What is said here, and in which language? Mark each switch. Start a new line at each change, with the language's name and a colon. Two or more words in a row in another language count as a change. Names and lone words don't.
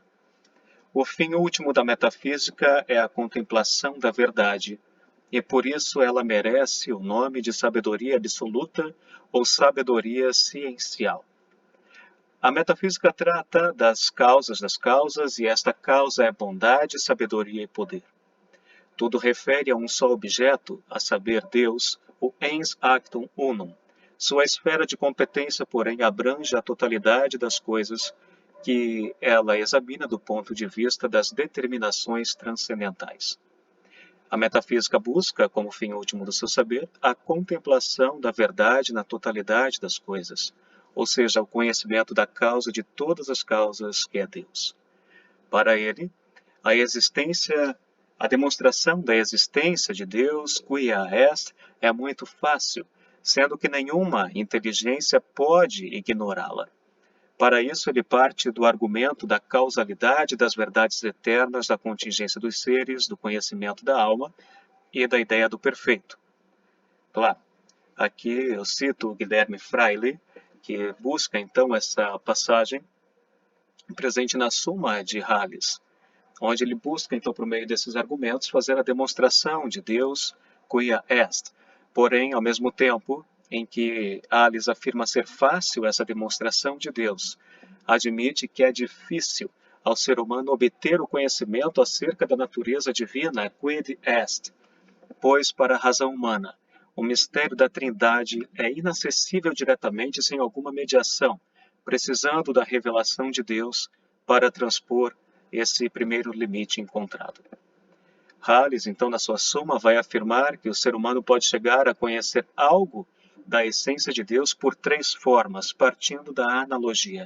Portuguese: O fim último da metafísica é a contemplação da verdade, e por isso ela merece o nome de sabedoria absoluta ou sabedoria ciencial. A metafísica trata das causas, e esta causa é bondade, sabedoria e poder. Tudo refere a um só objeto, a saber, Deus, o
Latin: ens actum unum.
Portuguese: Sua esfera de competência, porém, abrange a totalidade das coisas que ela examina do ponto de vista das determinações transcendentais. A metafísica busca, como fim último do seu saber, a contemplação da verdade na totalidade das coisas, ou seja, o conhecimento da causa de todas as causas, que é Deus. Para ele, a demonstração da existência de Deus,
Latin: quia est,
Portuguese: é muito fácil, sendo que nenhuma inteligência pode ignorá-la. Para isso, ele parte do argumento da causalidade das verdades eternas da contingência dos seres, do conhecimento da alma e da ideia do perfeito. Claro, aqui eu cito o Guilherme Freire, que busca então essa passagem presente na Suma de Halles, onde ele busca, então, por meio desses argumentos, fazer a demonstração de Deus,
Latin: quia est.
Portuguese: Porém, ao mesmo tempo em que Halles afirma ser fácil essa demonstração de Deus, admite que é difícil ao ser humano obter o conhecimento acerca da natureza divina,
Latin: quid est,
Portuguese: pois, para a razão humana, o mistério da Trindade é inacessível diretamente sem alguma mediação, precisando da revelação de Deus para transpor esse primeiro limite encontrado. Halles, então, na sua Suma, vai afirmar que o ser humano pode chegar a conhecer algo da essência de Deus por 3 formas, partindo da analogia.